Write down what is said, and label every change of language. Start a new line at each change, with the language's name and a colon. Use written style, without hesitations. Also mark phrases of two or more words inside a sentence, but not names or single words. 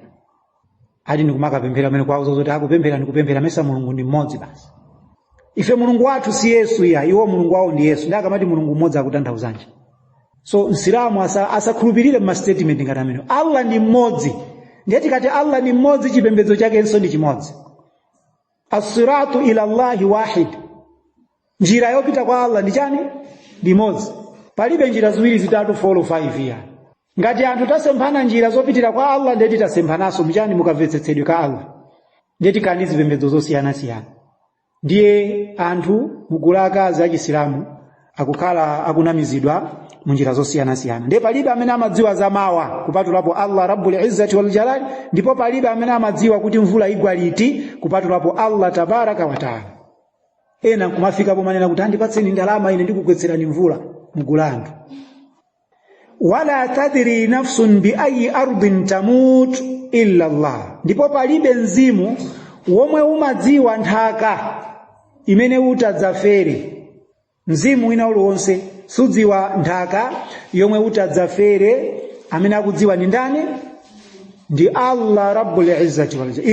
Nyanja: Adi ndikumakapemphera amene kwawo zoti akupemphera ndikupemphera mesa Mulungu ndi mmodzi basi. Ife Mulungu wathu si Yesu ya, iwo Mulungu wawo ndi Yesu. Ndiye akamati Mulungu mmodzi akutanthauzanje. So Msilamu asakhulupirire ma statement ngati amene. Allah ndi mmodzi. Ndiye tikati Allah ndi mmodzi, chipembedzo chake nso ndi chimodzi.
Arabic: الصراط إلى الله واحد.
Nyanja: Njira yopita kwa Allah ndi chani? Ndi mmodzi. Palibe njira ziwiri zitatu 4 or 5 ya. Ngati anthu tasemphana njira zopitira kwa Allah, ndiye titasemphananso mchani mukamvetsetsedwe ka Allah. Ndiye tikani zipembedzo zosiyana-siyana. Ndiye anthu mugulu akazi achisilamu akukhala akunamizidwa munjira zosiyana-siyana. Ndiye palibe amene amadziwa za mawa kupatulapo Allah
Arabic: رب العزة والجلال,
Nyanja: ndipo palibe amene amadziwa kuti mvula igwa liti kupatulapo Allah
Arabic: تبارك وتعالى.
Nyanja: Ena kumafika pomanena kuti andipatseni ndalama ine ndikugwetserani mvula mugulu anthu.
Arabic: ولا تدري نفس بأي أرض تموت إلا الله.
Nyanja: Ndipo palibe mzimu womwe umadziwa nthaka imene utadzafere. Mzimu wina uliwonse sudziwa nthaka yomwe utadzafere. Amene akudziwa ni ndani? ndi Allah
Arabic: رب العزة والجلال.